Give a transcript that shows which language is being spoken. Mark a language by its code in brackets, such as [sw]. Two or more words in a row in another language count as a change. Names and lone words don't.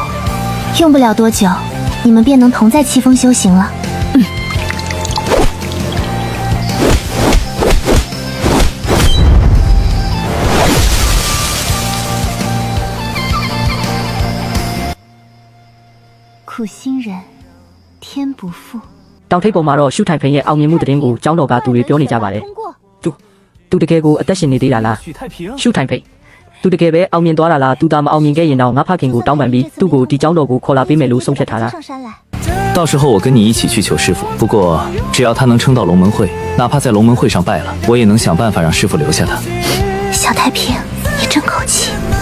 [zh] 用不了多久，你们便能同在七峰修行了。苦心人，天不负。 [my] တောင်ထိပ်ပေါ်မှာတော့ရှုထိုင်ဖိန်ရဲ့အောင်မြင်မှုသတင်းကိုကျောင်းတော်ကသူတွေပြောနေကြပါတယ်သူတကယ်ကိုအသက်ရှင်နေသေးတာလားရှုထိုင်ဖိန်သူတကယ်ပဲအောင်မြင်သွားတာလားသူသာမအောင်မြင်ခဲ့ရင်တော့ငါဖခင်ကိုတောင်းပန်ပြီးသူ့ကိုဒီကျောင်းတော်ကိုခေါ်လာပေးမယ်လို့ဆုံးဖြတ်ထားတာ [zh] 到时候我跟你一起去求师傅，不过只要他能撑到龙门会，哪怕在龙门会上败了，我也能想办法让师傅留下他。小太平，你真口气。